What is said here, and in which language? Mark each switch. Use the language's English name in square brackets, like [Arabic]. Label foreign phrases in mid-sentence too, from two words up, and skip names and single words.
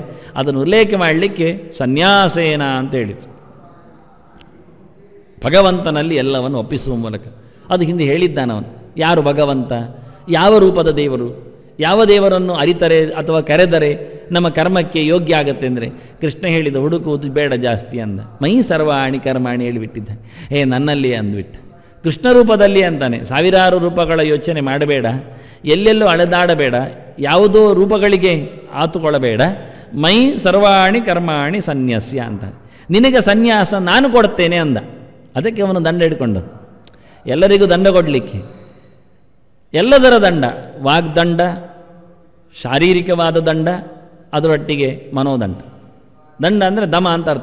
[Kannada] ಅದನ್ನು ಉಲ್ಲೇಖ ಮಾಡಲಿಕ್ಕೆ ಸನ್ಯಾಸೇನ ಅಂತ ಹೇಳಿತು. ಭಗವಂತನಲ್ಲಿ ಎಲ್ಲವನ್ನು ಒಪ್ಪಿಸುವ ಮೂಲಕ. ಅದು ಹಿಂದೆ ಹೇಳಿದ್ದಾನವನು. ಯಾರು ಭಗವಂತ, ಯಾವ ರೂಪದ ದೇವರು, ಯಾವ ದೇವರನ್ನು ಅರಿತರೆ ಅಥವಾ ಕರೆದರೆ ನಮ್ಮ ಕರ್ಮಕ್ಕೆ ಯೋಗ್ಯ ಆಗತ್ತೆ ಅಂದರೆ ಕೃಷ್ಣ ಹೇಳಿದ ಹುಡುಕುವುದು ಬೇಡ ಜಾಸ್ತಿ ಅಂದ. [Sanskrit] ಮೈ ಸರ್ವಾಣಿ ಕರ್ಮಾಣಿ [Kannada] ಹೇಳಿಬಿಟ್ಟಿದ್ದ. ನನ್ನಲ್ಲಿ ಅಂದ್ಬಿಟ್ಟ. ಕೃಷ್ಣ ರೂಪದಲ್ಲಿ ಅಂತಾನೆ. ಸಾವಿರಾರು ರೂಪಗಳ ಯೋಚನೆ ಮಾಡಬೇಡ, ಎಲ್ಲೆಲ್ಲೂ ಅಳೆದಾಡಬೇಡ, ಯಾವುದೋ ರೂಪಗಳಿಗೆ ಆತುಕೊಳ್ಳಬೇಡ. [Sanskrit] ಮೈ ಸರ್ವಾಣಿ ಕರ್ಮಾಣಿ ಸನ್ಯಾಸ್ಯ ಅಂತ. [Kannada] ನಿನಗೆ ಸನ್ಯಾಸ ನಾನು ಕೊಡ್ತೇನೆ ಅಂದ. ಅದಕ್ಕೆ ಅವನು ದಂಡ ಹಿಡ್ಕೊಂಡದ್ದು. ಎಲ್ಲರಿಗೂ ದಂಡ ಕೊಡಲಿಕ್ಕೆ ಎಲ್ಲದರ ದಂಡ, ವಾಗ್ದಂಡ, ಶಾರೀರಿಕವಾದ ದಂಡ, ಅದರೊಟ್ಟಿಗೆ ಮನೋದಂಡ. ದಂಡ ಅಂದರೆ ದಮ ಅಂತ ಅರ್ಥ.